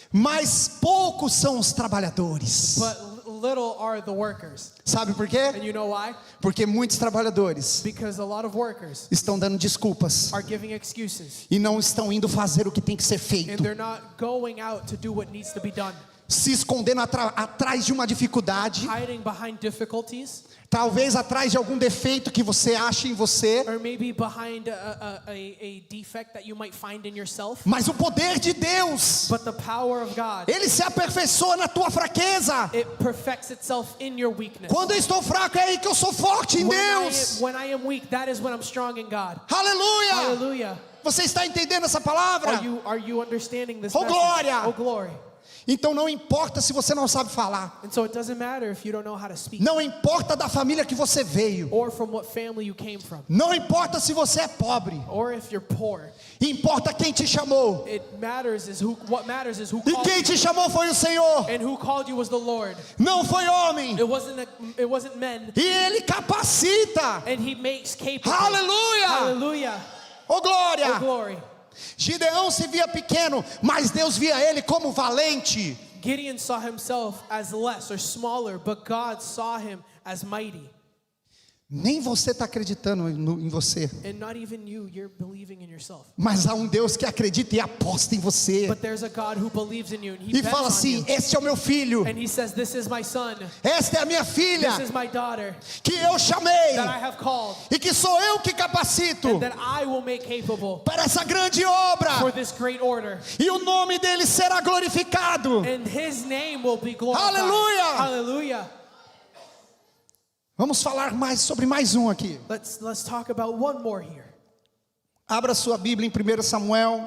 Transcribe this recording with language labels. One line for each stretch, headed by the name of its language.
Portuguese: Mas poucos são os trabalhadores.
English: but little are the workers.
Portuguese: Sabe por quê?
English: And you know why?
Portuguese: Porque muitos trabalhadores
English: Because a lot of workers
Portuguese: estão dando desculpas
English: are giving excuses,
Portuguese: e não estão indo fazer o que tem que ser
English: and
Portuguese: feito,
English: they're not going out to do what needs to be done,
Portuguese: se escondendo atrás de uma dificuldade,
English: hiding behind difficulties,
Portuguese: talvez atrás de algum defeito que você acha em você.
English: or maybe behind a defect that you might find in yourself.
Portuguese: Mas o poder de Deus,
English: But the power of God,
Portuguese: ele se aperfeiçoa na tua fraqueza.
English: it perfects itself in your weakness.
Portuguese: Quando eu estou fraco é aí que eu sou forte em Deus.
English: When I am weak, that is when I'm strong in God.
Portuguese: Aleluia!
English: Hallelujah.
Portuguese: Você está entendendo essa palavra?
English: Are you understanding this Oh, message?
Portuguese: glória!
English: Oh, glory.
Portuguese: Então não importa se você não sabe falar,
English: And so it doesn't matter if you don't know how to speak,
Portuguese: não importa da família que você veio,
English: or from what family you came from,
Portuguese: não importa se você é pobre,
English: or if you're poor.
Portuguese: importa quem te chamou.
English: What matters is who
Portuguese: E
English: called
Portuguese: quem
English: you.
Portuguese: te chamou foi o Senhor,
English: And who called you was the Lord.
Portuguese: não foi homem.
English: It wasn't men.
Portuguese: E Ele capacita.
English: And he makes capable.
Portuguese: Aleluia!
English: Hallelujah.
Portuguese: Oh glória!
English: Oh, glory.
Portuguese: Gideão se via pequeno, mas Deus via ele como valente.
English: Gideon saw himself as less or smaller, but God saw him as mighty.
Portuguese: Nem você está acreditando em você,
English: And not even you're believing in yourself.
Portuguese: mas há um Deus que acredita e aposta em você.
English: But there's a God who believes in you, and he
Portuguese: E
English: bets
Portuguese: fala
English: on
Portuguese: assim:
English: you.
Portuguese: este é o meu filho,
English: And he says, this is my son,
Portuguese: esta é a minha filha,
English: this is my daughter
Portuguese: que eu chamei,
English: that I have called,
Portuguese: e que sou eu que capacito
English: and that I will make capable
Portuguese: para essa grande obra,
English: for this great order.
Portuguese: e o nome dele será glorificado.
English: And his name will be glorified. Hallelujah. Hallelujah.
Portuguese: Vamos falar mais sobre mais um aqui.
English: Let's talk about one more here.
Portuguese: Abra sua Bíblia em 1 Samuel,